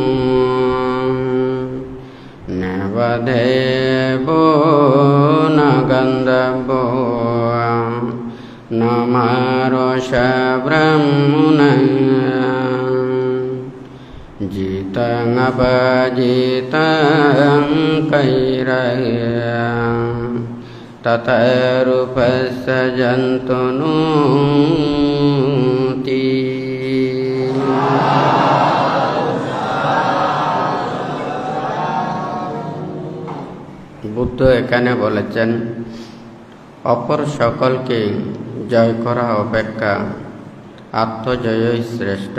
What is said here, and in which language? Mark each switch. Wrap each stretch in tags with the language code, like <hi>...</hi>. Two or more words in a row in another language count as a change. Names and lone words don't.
<pi>নবধেবো ন গন্ধব্বো ন মারোষা ব্রহ্মণঃ জিতং অপজিতং কৈরং তথৈরূপস্য জন্তুনোতি।</pi> <bn>বুদ্ধ এখানে বলেছেন, অপর সকলকে জয় করা অপেক্ষা আত্মজয়ই শ্রেষ্ঠ।</bn>